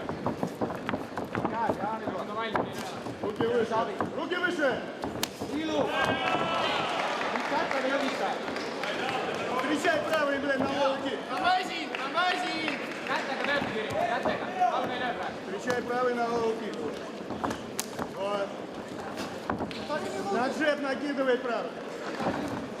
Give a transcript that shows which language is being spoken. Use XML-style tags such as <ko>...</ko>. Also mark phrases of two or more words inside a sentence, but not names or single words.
<et>Käed, jah, nii On valmis, nii löö. Ilu. Nüüd kätega jõgista. Kätega lööb Kiri, kätega. Jalga ei löö praegu.</et> <ru>Встречай правый на руки. Вот. На джеб накидывай правый.</ru>